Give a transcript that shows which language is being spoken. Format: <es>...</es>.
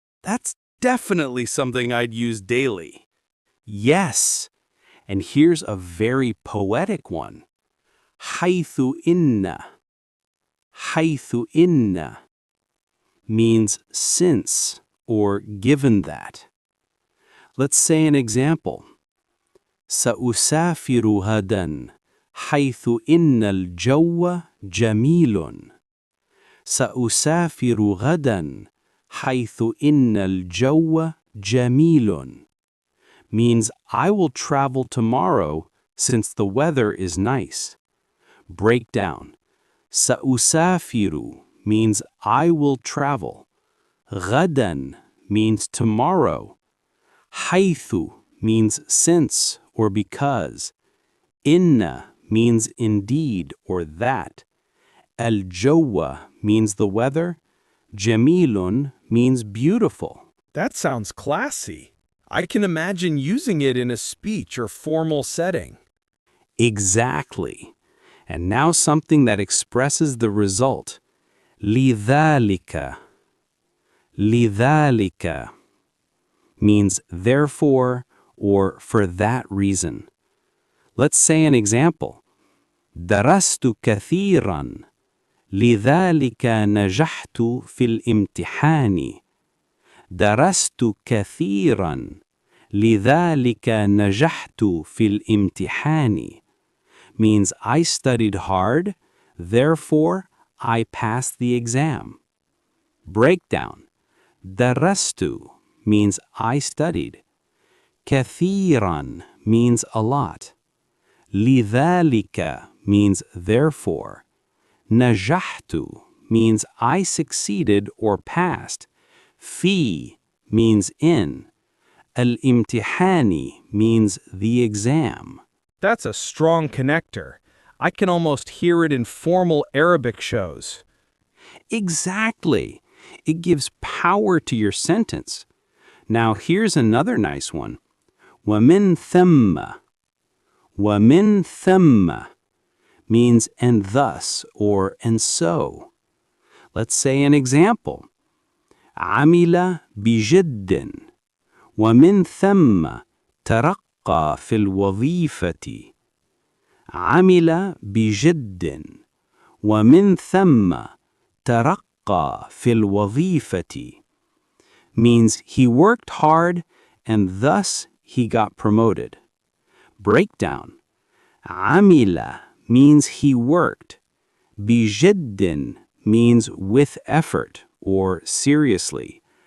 <en>That's definitely something I'd use daily. Yes. And here's a very poetic one. حيث إن. حيث إن means since or given that. Let's say an example.</en> <ar>سأسافر غدا حيث إن الجو جميل. سأسافر غدا حيث إن الجو جميل</ar> <en>means I will travel tomorrow since the weather is nice. Breakdown. سأسافر means I will travel. غدا means tomorrow. حيث means since or because. إن means indeed or that. الجو means the weather. جميل means beautiful. That sounds classy. I can imagine using it in a speech or formal setting. Exactly. And now something that expresses the result.</en> <ar>لذلك.</ar> <en>لذلك means therefore or for that reason. Let's say an example.</en> <ar>درست كثيرا لذلك نجحت في الامتحان. درست كثيرا لذلك نجحت في الامتحان</ar> <en>means I studied hard, therefore I passed the exam. Breakdown. درست means I studied. كثيرا means a lot. لذلك means therefore. نجحت means I succeeded or passed. في means in. الامتحان means the exam. That's a strong connector. I can almost hear it in formal Arabic shows. Exactly. It gives power to your sentence. Now here's another nice one.</en> <ar>ومن ثم.</ar> <en>ومن ثم means and thus or and so. Let's say an example.</en> <ar>عمل بجد ومن ثم ترقى في الوظيفة. عمل بجد ومن ثم ترقى في الوظيفة</ar> <en>means he worked hard and thus he got promoted. Breakdown. عمل means he worked. بجد means with effort or seriously.</en>